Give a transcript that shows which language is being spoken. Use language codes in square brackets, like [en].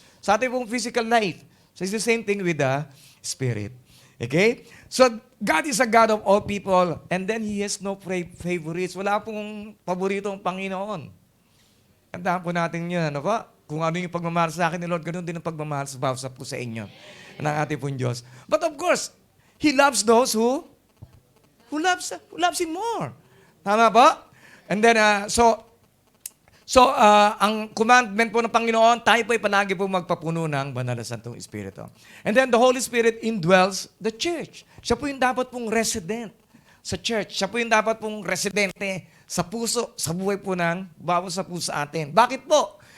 [tl] Sa ating pong [en] physical life. So it's the same thing with the Spirit. Okay? So, God is a God of all people and then He has no favorites. [tl] Wala pong paborito ang Panginoon. Tandaan po natin yun. Ano po? Kung ano yung pagmamahal sa akin ni Lord, ganoon din ang pagmamahal sa bawat po sa inyo ng ating pong Diyos. [en] But of course, He loves those who loves Him more. [tl] Tama po? [en] And then, so [tl] So, ang commandment po ng Panginoon, tayo po ay palagi po magpapuno ng banal na Santong Espiritu. [en] And then the Holy Spirit indwells the church. [tl] Siya po yung dapat pong resident sa church. Siya po yung dapat pong residente sa puso, sa buhay po ng bawat sa puso atin. Bakit po?